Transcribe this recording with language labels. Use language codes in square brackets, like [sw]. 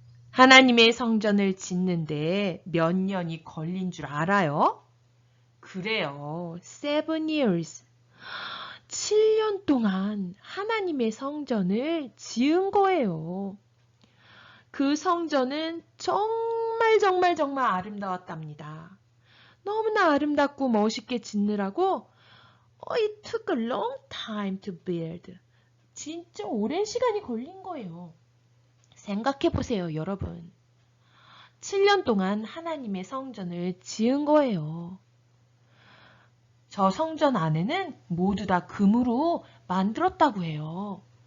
[ko] 하나님의 성전을 짓는데 몇 년이 걸린 줄 알아요? 그래요. [en] 7 years. [ko] 7년 동안 하나님의 성전을 지은 거예요. 그 성전은 정말 아름다웠답니다. 너무나 아름답고 멋있게 짓느라고 [en] it took a long time to build. [ko] 진짜 오랜 시간이 걸린 거예요. 생각해 보세요, 여러분. 7년 동안 하나님의 성전을 지은 거예요. 저 성전 안에는 모두 다 금으로 만들었다고 해요.